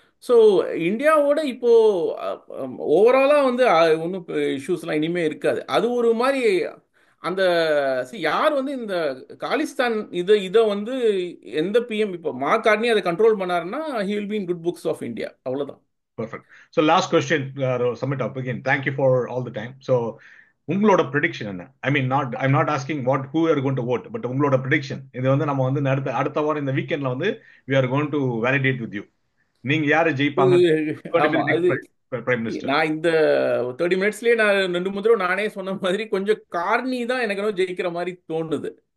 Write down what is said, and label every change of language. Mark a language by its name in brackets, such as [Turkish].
[Tamil] So இந்தியாவோட இப்போ ஓவராலா வந்து ஒன்றும் இஷ்யூஸ்லாம் இனிமே இருக்காது. அது ஒரு மாதிரி அந்த யார் வந்து இந்த காலிஸ்தான் இதை வந்து எந்த பிஎம் இப்போ மார்க் கார்னி அதை கண்ட்ரோல் பண்ணாருன்னா [English] He will be in good books of India. [Tamil] அவ்வளவுதான். [English] Perfect. So last question, submit up again. Thank you for all the time. So [Tamil] உங்களோட ப்ரெடிக்ஷன் என்ன? [English] I mean not I'm not asking what who are going to vote, but [Tamil] உங்களோட prediction. இது வந்து நம்ம வந்து அடுத்த அடுத்த வாரம் இந்த வீக்கெண்ட்ல வந்து [English] we are going to validate with you. [Tamil] நீங்க யாரை ஜெயிப்பாங்க? ஆமா, அது பிரைம் மினிஸ்டர். நான் இந்த 30 மினிட்ஸ்லயே நான் 2 3 தடவை நானே சொன்ன மாதிரி கொஞ்சம் கார்னி தான் எனக்கு ஜெயிக்கிற மாதிரி தோணுது.